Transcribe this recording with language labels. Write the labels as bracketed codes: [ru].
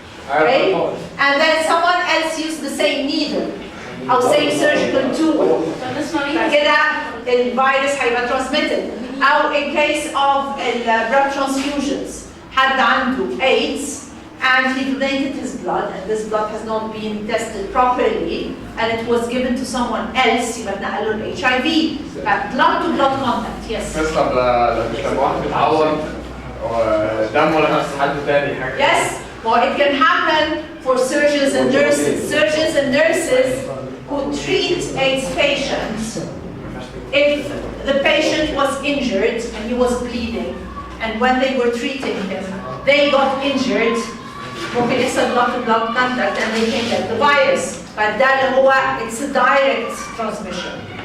[en] okay and then someone else used the same needle أو same surgical tool [ar] فكده الفيروس هيبقى [en] transmitted أو in case of blood transfusions حد عنده AIDS and he donated his blood and this blood has not been tested properly and it was given to someone else [ar] يبقى اتنقل له [en] HIV blood to blood contact yes [ar] بس مش لما واحد بيتعور دمه لمس حد تاني حاجة [en] yes well it can happen for surgeons and nurses who treat AIDS patients if the patient was injured and he was bleeding and when they were treating him they got injured [ar] ممكن يحصل [en] blood to blood contact and they can get the virus [ar] فده اللي هو [en] it's a direct transmission.